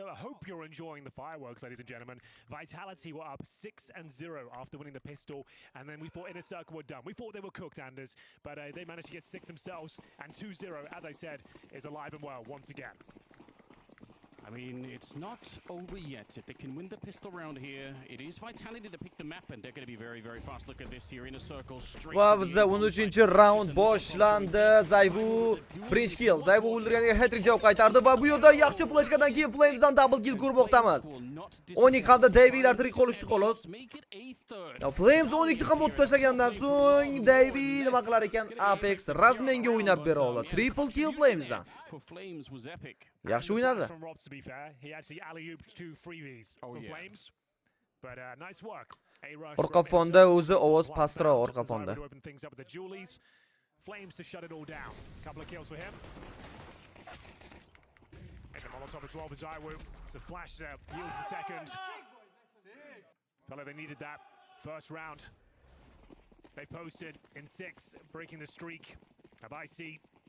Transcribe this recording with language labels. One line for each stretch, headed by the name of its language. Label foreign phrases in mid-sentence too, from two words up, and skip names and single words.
English: I hope you're enjoying the fireworks, ladies and gentlemen. Vitality were up 6-0 after winning the pistol, and then we thought Inner Circle were done. We thought they were cooked, Anders, but they managed to get 6 themselves, and 2-0, as I said, is alive and well once again. I mean, it's not over yet. If they can win the pistol round here, it is vitality to pick the map, and they're going to be very, very fast. Look at this here in a circle.
Uzbek: Va bizda 13-raund boshlandi. Zayvu birinchi kill. Zayvu o'ldirganiga hat-trick javob qaytardi va bu yerda yaxshi flashkadan keyin Flames'dan
English: double kill
Uzbek: ko'rmoqdamiz. 12 hamda Davy'lar tirik qolishdi xolos. Flames 12 ham o'tib tashlagandan so'ng Davy nima qilar ekan? Apex Razmenga o'ynab bera oldi.
English: Triple kill
Uzbek: Flames'dan. Yaxshi o'ynadi. Orqa fonda o'zi ovoz pastroq orqa fonda.
English: Flames to shut it all down. Couple of kills for him. And the Molotov as well for Zaiwu. It's the flash there. Yields the second. Felt like they needed that first round. They posted in 6, breaking the streak of IC.